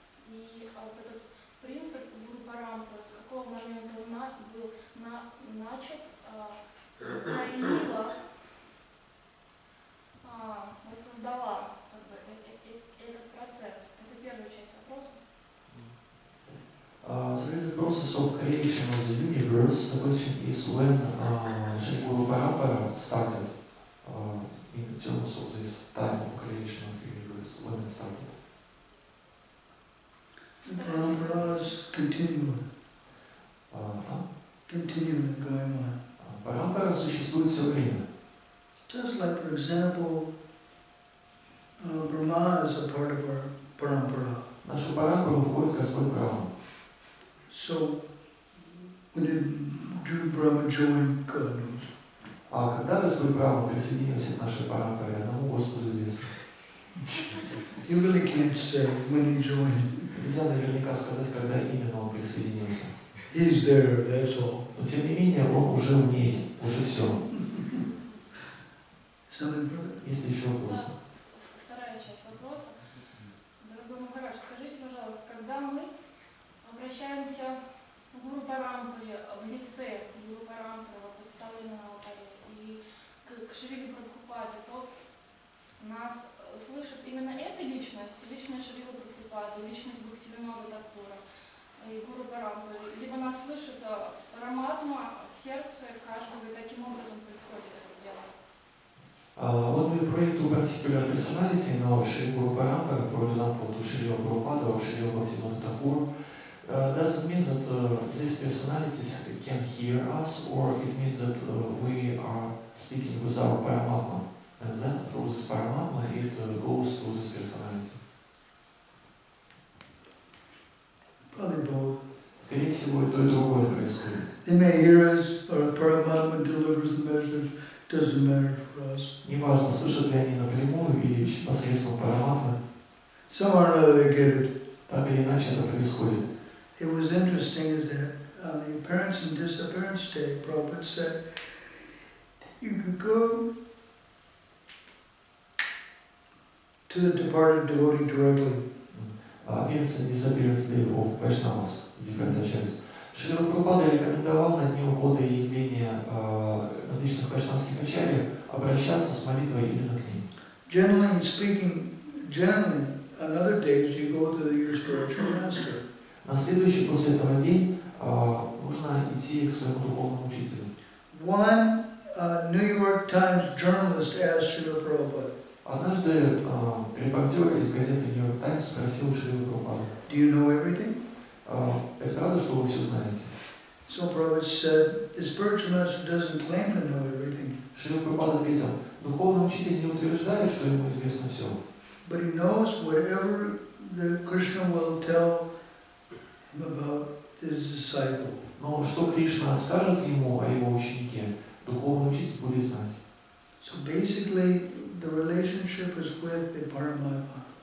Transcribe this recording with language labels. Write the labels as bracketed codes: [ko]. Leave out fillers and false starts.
[ru] И вот этот принцип Гуру Парампары, с какого момента он был начат, укоренила, воссоздала этот процесс. Это первая часть вопроса. [en] There is a process of creation of the universe. The question is when Sri Guru Parampara started in terms of this time of creation of the universe, when it started. The paramparas continually going on. [ru] Парампара существует все время. [en] Just like, for example, Brahma is a part of our parampara. [ru] Нашу парампару входит Господь Брахма. [en] So, when did Brahma join, God knows. [ru] А когда Господь Брахма присоединился к нашей парампаре, одному Господу известно. [en] You really can't say when he joined. [ru] Нельзя наверняка сказать, когда именно он присоединился. [en] He's there, that's all. [ru] Но тем не менее, он уже в ней, уже все. [en] Something further? [ru] Есть ли еще вопросы? Вторая часть вопроса. Дорогой Махарадж, скажите, пожалуйста, когда мы обращаемся к Гуру Парампаре в лице Гуру Парампары, представленной на алтаре, и к Шриле Прабхупаде, то нас слышит именно эта личность Шрилы Прабхупады, личность Бхактивинода Такура и Гуру Парампары, либо нас слышит Параматма в сердце каждого, и таким образом происходит это дело. [en] When we pray to particular personality, now Sri Guru Parampara, for example, to Srila Prabhupada or Srila Bhaktivinoda Thakur, does it mean that these personalities can hear us, or it means that we are speaking with our Paramatma, and then through this Paramatma it goes to this personality? Probably both. [ru] Скорее всего, и то, и другое происходит. [en] They may hear us, or Paramatma delivers the message, doesn't matter for us. [ru] Неважно, слышат ли они напрямую или посредством Параматмы, [en] Somewhere or another they get it. [ru] так или иначе это происходит. [en] It was interesting is that on the appearance and disappearance day, Prabhupada said, you could go to the departed devotee directly. Appearance and disappearance day of Vaishnavas, different acharyas. [ru] Шрила Прабхупада рекомендовал на дни ухода и явления различных вайшнавских ачарьев обращаться с молитвой именно к ним. [en] Generally speaking, on other days you go to your spiritual master. [ru] На следующий после этого день нужно идти к своему духовному учителю. [en] One New York Times journalist asked Srila Prabhupada, [ru] Однажды репортер из газеты New York Times спросил у Шрилы Прабхупады: [en] do you know everything? [ru] это правда, что вы все знаете? [en] So Prabhupada said, the spiritual master doesn't claim to know everything. [ru] Шрила Прабхупада ответил: духовный учитель не утверждает, что ему известно все. [en] But he knows whatever the Krishna will tell him about his disciple. [ru] Но что Кришна скажет ему о его ученике, духовный учитель будет знать. [en] So basically, the relationship is with the Paramatma.